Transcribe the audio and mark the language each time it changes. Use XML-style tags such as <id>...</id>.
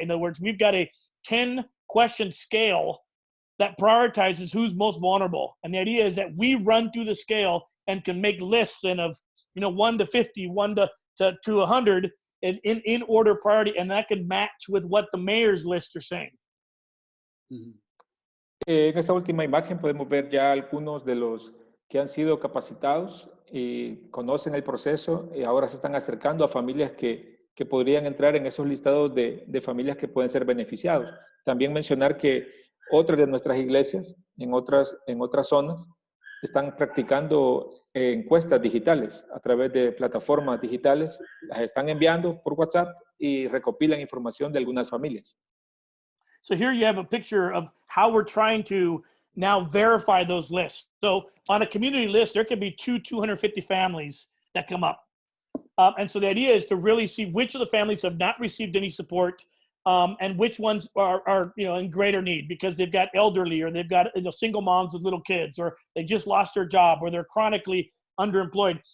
<en>In other words, we've got a 10-question scale that prioritizes who's most vulnerable. And the idea is that we run through the scale and can make lists of 1 to 50, 1 to 100 in order priority, and that can match with what the mayor's lists are saying. Mm-hmm.</en> <es>En esta última imagen podemos ver ya algunos de los que han sido capacitados y conocen el proceso y ahora se están acercando a familias que podrían entrar en esos listados de familias que pueden ser beneficiados. También mencionar que otras de nuestras iglesias en otras zonas están practicando encuestas digitales a través de plataformas digitales, las están enviando por WhatsApp y recopilan información de algunas familias.</es> <en>So here you have a picture of how we're trying to now verify those lists. So on a community list, there could be 250 families that come up. And so the idea is to really see which of the families have not received any support, and which ones are in greater need because they've got elderly, or they've got single moms with little kids, or they just lost their job, or they're chronically underemployed.</en>